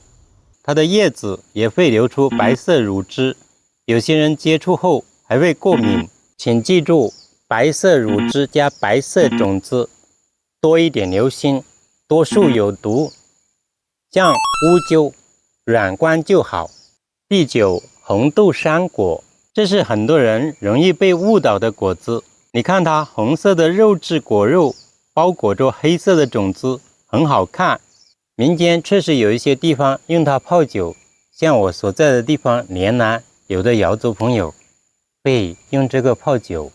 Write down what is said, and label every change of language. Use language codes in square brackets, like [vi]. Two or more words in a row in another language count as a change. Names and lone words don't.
[zh] 它的葉子也會流出白色乳汁，有些人接觸後還會過敏。請記住，白色乳汁加白色種子，多一點留心，多數有毒。像烏桕，軟觀就好。第九，紅豆杉果，這是很多人容易被誤導的果子。你看它紅色的肉質果肉，包裹着黑色的種子，很好看。民間確實有一些地方用它泡酒，像我所在的地方連南，有的瑤族朋友會用這個泡酒。